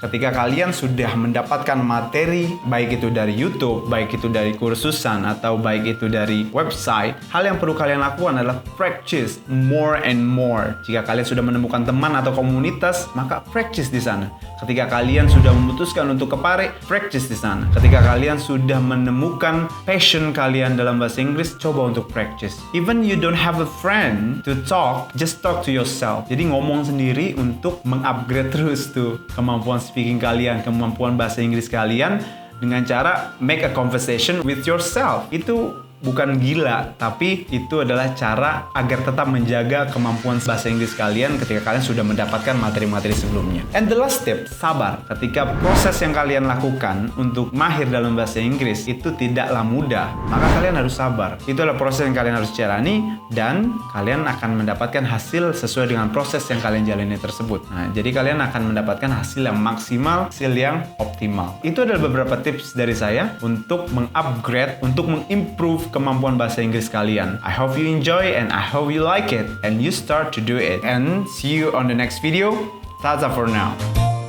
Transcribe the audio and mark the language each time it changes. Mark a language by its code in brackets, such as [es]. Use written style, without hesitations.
[id] Ketika kalian sudah mendapatkan materi, baik itu dari YouTube, baik itu dari kursusan, atau baik itu dari website, hal yang perlu kalian lakukan adalah [en] practice more and more. [id] Jika kalian sudah menemukan teman atau komunitas, maka practice di sana. Ketika kalian sudah memutuskan untuk ke Pare, practice di sana. Ketika kalian sudah menemukan passion kalian dalam bahasa Inggris, coba untuk practice. [en] Even you don't have a friend to talk, just talk to yourself. [id] Jadi ngomong sendiri untuk mengupgrade terus tuh kemampuan speaking kalian, kemampuan bahasa Inggris kalian dengan cara [en] make a conversation with yourself. [id] Itu bukan gila, tapi itu adalah cara agar tetap menjaga kemampuan bahasa Inggris kalian ketika kalian sudah mendapatkan materi-materi sebelumnya. [en] And the last tip, [id] sabar. Ketika proses yang kalian lakukan untuk mahir dalam bahasa Inggris itu tidaklah mudah, maka kalian harus sabar. Itu adalah proses yang kalian harus jalani dan kalian akan mendapatkan hasil sesuai dengan proses yang kalian jalani tersebut. Nah, jadi kalian akan mendapatkan hasil yang maksimal, hasil yang optimal. Itu adalah beberapa tips dari saya untuk mengupgrade, untuk mengimprove kemampuan bahasa Inggris kalian. [en] I hope you enjoy and I hope you like it and you start to do it. And see you on the next video. That's all for now.